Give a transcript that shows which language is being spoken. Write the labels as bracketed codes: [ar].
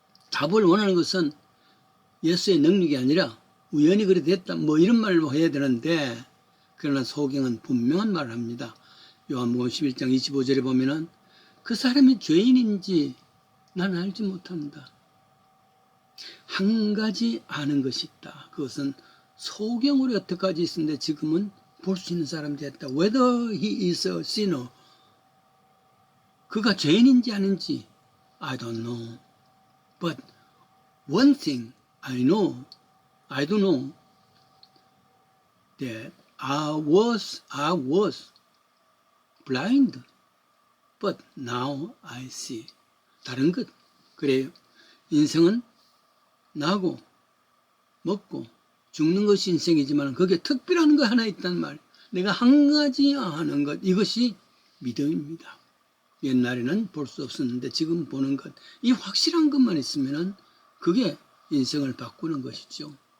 [ko] 답을 원하는 것은 예수의 능력이 아니라 우연히 그래 됐다 뭐 이런 말로 해야 되는데, 그러나 소경은 분명한 말을 합니다. 요한복음 11장 25절에 보면은 그 사람이 죄인인지 나는 알지 못한다. 한 가지 아는 것이 있다. 그것은 소경으로 여태까지 있었는데 지금은 볼 수 있는 사람이 됐다. [en] Whether he is a sinner, [ko] 그가 죄인인지 아닌지 [en] I don't know. But one thing I do know that I was blind, but now I see. [ko] 다른 것 그래요. 인생은 나고 먹고 죽는 것이 인생이지만 거기에 특별한 거 하나 있단 말. 내가 한 가지 아는 것, 이것이 믿음입니다. 옛날에는 볼 수 없었는데 지금 보는 것, 이 확실한 것만 있으면 그게 인생을 바꾸는 것이죠.